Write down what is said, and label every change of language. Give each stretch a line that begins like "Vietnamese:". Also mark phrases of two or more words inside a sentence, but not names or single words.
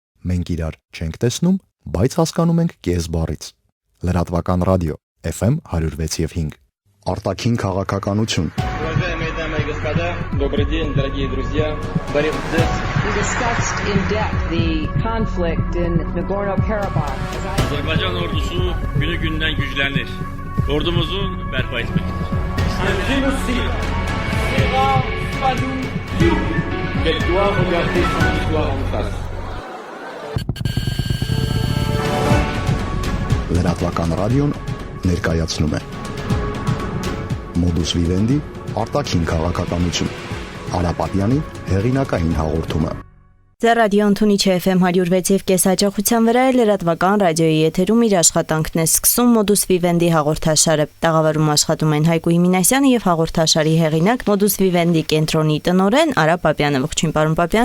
Armenian: Մենք իրար չենք տեսնում, բայց հասկանում ենք կես բառից։ Լրատվական ռադիո FM 106.5 Արտաքին քաղաքականություն
Russian: Добрый день, дорогие друзья. Борис Дзес.
English: We discussed in depth the conflict in Nagorno-Karabakh.
Azerbaijani: Azerbaycan ordusu günü-gündən güclənir. Ordumuzun bərpa etməkdir.
French: Quel doit regarder son histoire en face.
Armenian: Լրատվական ռադիոն ներկայացնում է Modus Vivendi արտաքին քաղաքականություն Արապատյանի հեղինակային հաղորդումը Ձեր ռադիոն թունիչ է FM 106.5 հաճախության վրա է լրատվական ռադիոյի եթերում իր աշխատանքն է սկսում Modus Vivendi հաղորդաշարը։ Տաղավարում աշխատում են Հայկու Իմինասյանը եւ հաղորդաշարի հեղինակ Modus Vivendi կենտրոնի տնօրեն Արա Պապյանը։ Ողջույն, պարոն Պապյան։